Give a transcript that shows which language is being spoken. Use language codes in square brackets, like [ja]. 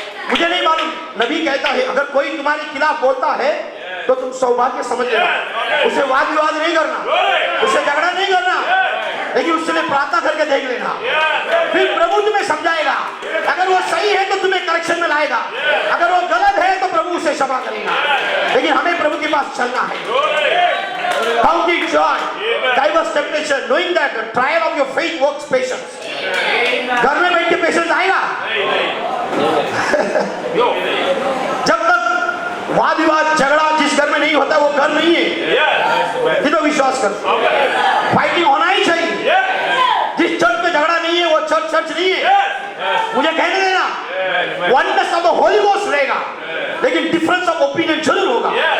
[hi] मुझे नहीं मालूम, नबी कहता है अगर कोई तुम्हारे खिलाफ बोलता है तो तुम सौभाग्य समझ लेना। उसे वाद विवाद नहीं करना, उसे झगड़ा नहीं करना, लेकिन उससे प्रार्थना करके देख लेना। फिर प्रभु तुम्हें समझाएगा। अगर वो सही है तो तुम्हें करेक्शन में लाएगा, अगर वो गलत है तो प्रभु उसे क्षमा करेगा। लेकिन हमें प्रभु के पास चलना है। [en] Count it joy, diverse temptation, knowing that the trial of your faith works patience। [hi] घर में बैठ के पेशेंस आएगा? जब तक वाद विवाद झगड़ा जिस घर में नहीं होता वो घर नहीं है। ये तो विश्वास कर। फाइटिंग होना ही चाहिए। जिस चर्च में झगड़ा नहीं है वो चर्च नहीं है। मुझे कहने देना, [en] oneness of the holy ghost [hi] रहेगा, लेकिन [en] difference of opinion [hi] जरूर होगा।